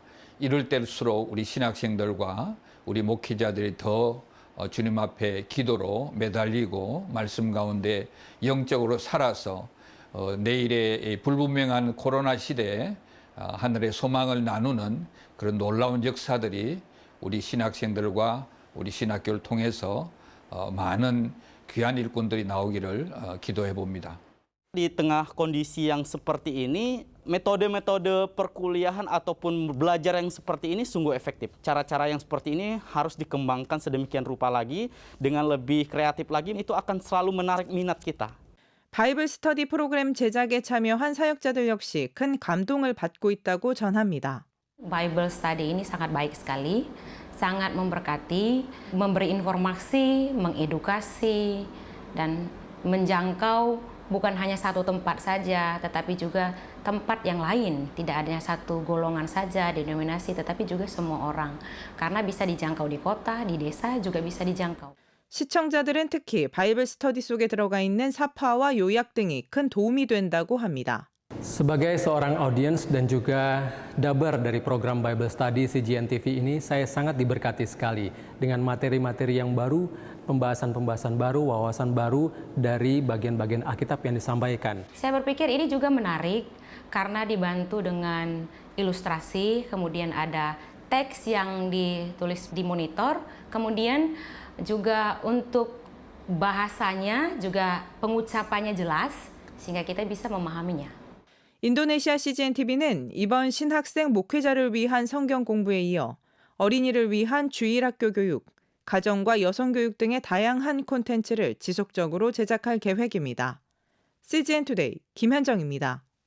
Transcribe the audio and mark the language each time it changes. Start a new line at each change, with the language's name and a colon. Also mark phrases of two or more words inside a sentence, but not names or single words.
Korean: 이럴 때일수록 우리 신학생들과 우리 목회자들이 더 주님 앞에 기도로 매달리고 말씀 가운데 영적으로 살아서 내일의 불분명한 코로나 시대에 하늘의 소망을 나누는 그런 놀라운 역사들이 우리 신학생들과 우리 신학교를 통해서 많은 귀한 일꾼들이 나오기를 기도해 봅니다.
Indonesian: Di tengah kondisi yang seperti ini, metode-metode perkuliahan ataupun belajar yang seperti ini sungguh efektif. Cara-cara yang seperti ini harus dikembangkan sedemikian rupa lagi, dengan lebih kreatif lagi, itu akan selalu menarik minat kita.
Korean: 바이블 스터디 프로그램 제작에 참여한 사역자들 역시 큰 감동을 받고 있다고 전합니다.
English: Bible study
Indonesian: ini sangat baik sekali, sangat memberkati, memberi informasi, mengedukasi, dan menjangkau bukan hanya satu tempat saja, tetapi juga tempat yang lain. Tidak hanya satu golongan saja, denominasi, tetapi juga semua orang. Karena bisa dijangkau di kota, di desa juga bisa dijangkau.
Korean: 시청자들은 특히 바이블 스터디 속에 들어가 있는 사파와 요약 등이 큰 도움이 된다고 합니다.
Indonesian: Sebagai seorang audiens dan juga dabar dari program Bible Study CGNTV ini, saya sangat diberkati sekali dengan materi-materi yang baru, pembahasan-pembahasan baru, wawasan baru dari bagian-bagian Alkitab yang disampaikan. Saya berpikir ini juga menarik karena dibantu dengan ilustrasi, kemudian ada teks yang ditulis di monitor, kemudian juga untuk bahasanya juga pengucapannya jelas sehingga kita bisa memahaminya.
Korean: 인도네시아 CGNTV는 이번 신학생 목회자를 위한 성경 공부에 이어 어린이를 위한 주일학교 교육, 가정과 여성교육 등의 다양한 콘텐츠를 지속적으로 제작할 계획입니다. CGN투데이 김현정입니다.